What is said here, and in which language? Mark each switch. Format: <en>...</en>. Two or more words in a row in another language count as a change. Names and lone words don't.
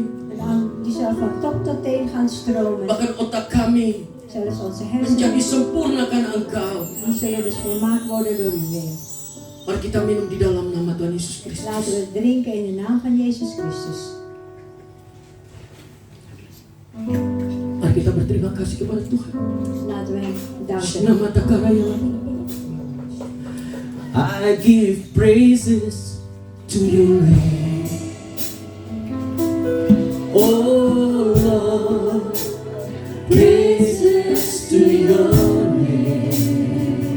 <nl>En dan, die zal van top tot teen gaan stromen.</nl> <id>Bahkan otak kami</id> <nl>Zelfs onze</nl> <id>menjadi</id> <nl>hersenen,</nl> <id>sempurna karena Engkau.</id> <nl>die zullen dus volmaakt worden door u weer.</nl> <id>Mari kita minum di dalam nama Tuhan Yesus Kristus.</id> <nl>Laten we drinken in de naam van Jezus Christus.</nl> <id>Mari kita berterima kasih kepada Tuhan.</id> <nl>Laten we hem danken. Nama takaraya.</nl> <en>I give praises to your name. Oh Lord, praises to your name.</en>